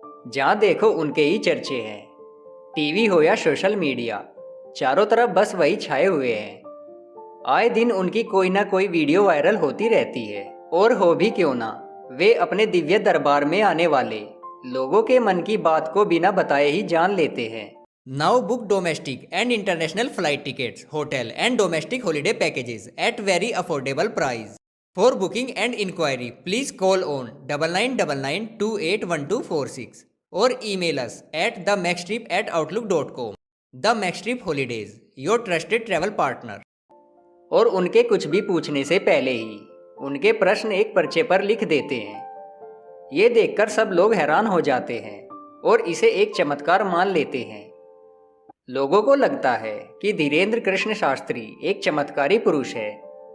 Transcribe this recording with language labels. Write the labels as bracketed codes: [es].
[hi] जहाँ देखो उनके ही चर्चे हैं। टीवी हो या सोशल मीडिया, चारों तरफ बस वही छाए हुए हैं। आए दिन उनकी कोई ना कोई वीडियो वायरल होती रहती है। और हो भी क्यों ना, वे अपने दिव्य दरबार में आने वाले लोगों के मन की बात को बिना बताए ही जान लेते हैं। [en] Now book domestic and international flight tickets, hotel and domestic holiday packages at very affordable price. For booking and inquiry, please call on 9999281246 or email us at themaxtrip@outlook.com. The Max Trip Holidays, your trusted travel partner. [hi] और उनके कुछ भी पूछने से पहले ही उनके प्रश्न एक पर्चे पर लिख देते हैं। ये देखकर सब लोग हैरान हो जाते हैं और इसे एक चमत्कार मान लेते हैं। लोगों को लगता है कि धीरेन्द्र कृष्ण शास्त्री एक चमत्कारी पुरुष है।